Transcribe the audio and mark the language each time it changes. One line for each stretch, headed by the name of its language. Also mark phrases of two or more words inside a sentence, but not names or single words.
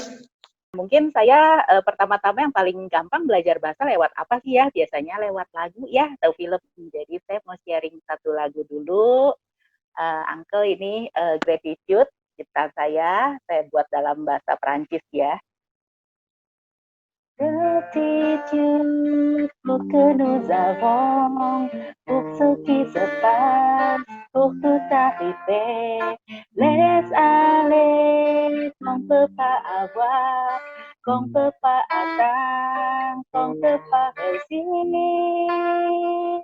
Indonesian: Mungkin saya pertama-tama yang paling gampang belajar bahasa lewat apa sih ya? Biasanya lewat lagu ya atau film. Jadi saya mau sharing satu lagu dulu. Uncle ini Gratitude, ciptaan saya buat dalam bahasa Perancis ya.
French: Gratitude pour que nous avons, pour ce qui se passe, pour tout arriver. Laisse aller qu'on peut pas avoir, qu'on peut pas atteindre, qu'on peut pas réussir.